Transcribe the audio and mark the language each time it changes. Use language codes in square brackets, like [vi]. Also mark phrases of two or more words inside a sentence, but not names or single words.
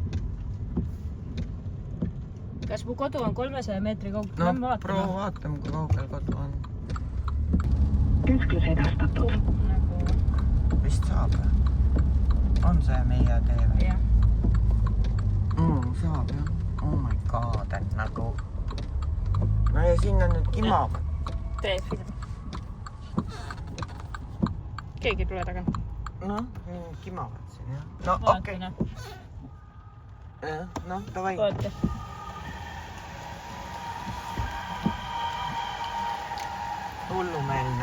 [et] Kas mu kodu on 300 meetri kaugel? No, proov vaatame, kui kaugel kodu on. Keskus edastatud. Vist saab. On see meie tee või? Jah. Saab, jah. [en] Oh my god, [et] et nagu... No ja siin on nüüd kimab. Teed. Keegi tule tagant. Noh, kimavad siin, jah. No, okei. Noh, davai. oota . Hullumeelne.